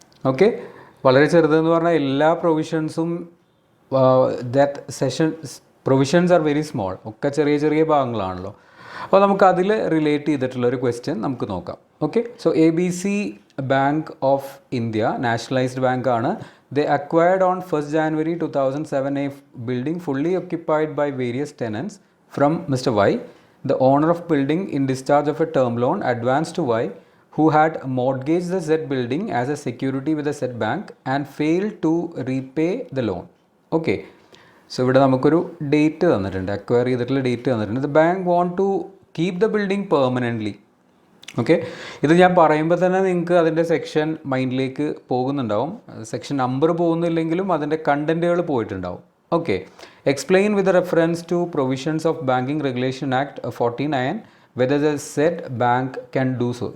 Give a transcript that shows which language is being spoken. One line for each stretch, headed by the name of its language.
Malayalam: Okay, വളരെ ചെറുതെന്ന് പറഞ്ഞാൽ എല്ലാ പ്രൊവിഷൻസും
English: that provisions are very small,
Malayalam: ഒക്കെ ചെറിയ ചെറിയ ഭാഗങ്ങളാണല്ലോ. അപ്പോൾ നമുക്ക് അതിൽ റിലേറ്റ് ചെയ്തിട്ടുള്ളൊരു ക്വസ്റ്റ്യൻ നമുക്ക് നോക്കാം. Okay, so ABC bank of India nationalised ബാങ്കാണ്.
English: They acquired on 1st January 2007 a building fully occupied by various tenants from Mr. Y, the owner of building, in discharge of a term loan advanced to Y, who had mortgaged the said building as a security with the said bank and failed to repay the loan.
Malayalam: Okay, so ഇവിടെ നമുക്കൊരു date തന്നിട്ടുണ്ട്, acquire ചെയ്തിട്ടുള്ള date തന്നിട്ടുണ്ട്.
English: The bank want to keep the building permanently.
Malayalam: Okay, ഇത് ഞാൻ പറയുമ്പോൾ തന്നെ നിങ്ങൾക്ക് അതിൻ്റെ സെക്ഷൻ മൈൻഡിലേക്ക് പോകുന്നുണ്ടാവും. സെക്ഷൻ നമ്പർ പോകുന്നില്ലെങ്കിലും അതിൻ്റെ കണ്ടൻറ്റുകൾ പോയിട്ടുണ്ടാവും. Okay,
English: Explain with reference to provisions of banking regulation act 49 whether the said bank can do so.